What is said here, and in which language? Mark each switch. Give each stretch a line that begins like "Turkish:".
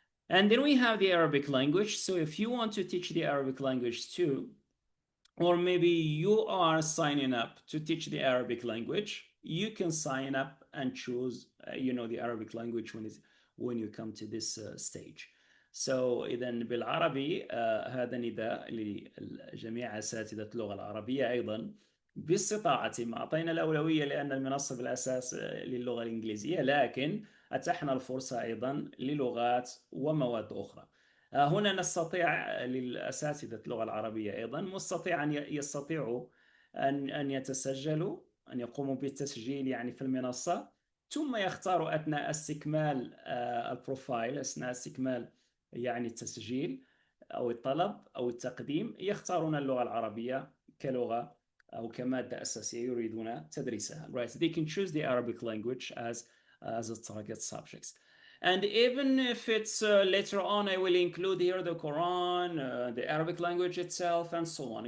English: And then we have the Arabic language. So if you want to teach the Arabic language too, or maybe you are signing up to teach the Arabic language, you can sign up and choose, the Arabic language when you come to this stage. So
Arabic: إذا بالعربي هذا نداء لجميع أساتذة اللغة العربية أيضا باستطاعتهم. أعطينا الأولوية لأن المنصة بالأساس للغة الإنجليزية، لكن أتحنا الفرصة أيضا للغات ومواد أخرى. هنا نستطيع للأساتذة اللغة العربية أيضا مستطيع أن يستطيعوا أن يتسجلوا، أن يقوموا بالتسجيل يعني في المنصة، ثم يختاروا أثناء استكمال البروفايل، أثناء استكمال يعني التسجيل أو الطلب أو التقديم، يختارون اللغة العربية كلغة أو كمادة أساسية يريدون تدريسها.
English: Right? They can choose the Arabic language as a target subjects. And even if it's later on, I will include here the Quran, the Arabic language itself, and so on.